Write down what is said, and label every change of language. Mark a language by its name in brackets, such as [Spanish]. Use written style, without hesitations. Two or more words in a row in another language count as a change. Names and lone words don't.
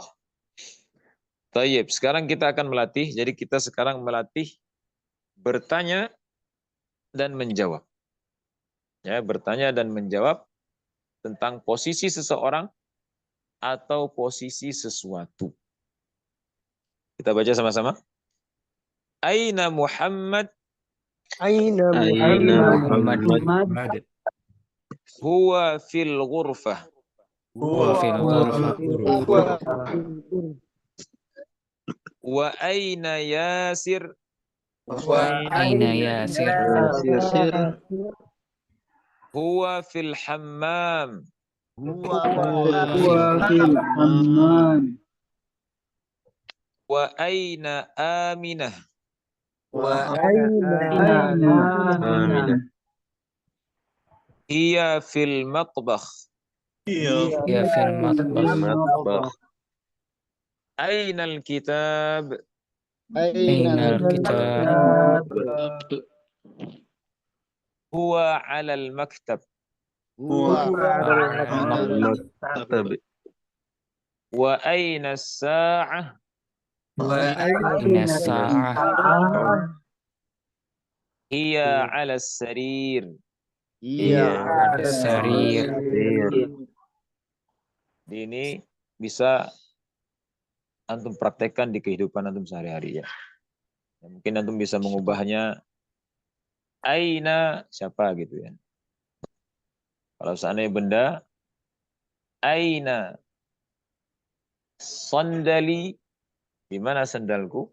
[Indonesian] Tayyib, sekarang kita akan melatih. Jadi kita sekarang melatih bertanya dan menjawab. Ya, bertanya dan menjawab tentang posisi seseorang atau posisi sesuatu. Kita baca sama-sama. [Arabic] أين محمد? Aina Muhammad. هو في الغرفة. هو في الغرفة. وأين ياسر? وأين ياسر? هو في الحمام. Huwa وفي الحمام. وأين آمنة. أين آمنة. هي في المطبخ. يا في المطبخ. أين الكتاب. أين الكتاب. هو على المكتب. وأين الساعة. أين الساعة. هي على السرير. Sarir. [Indonesian] Ini bisa antum praktekkan di kehidupan antum sehari-hari ya. Mungkin antum bisa mengubahnya aina siapa gitu ya. Kalau seandainya benda, [Arabic] أين صندلي, [Indonesian] di mana sandalku?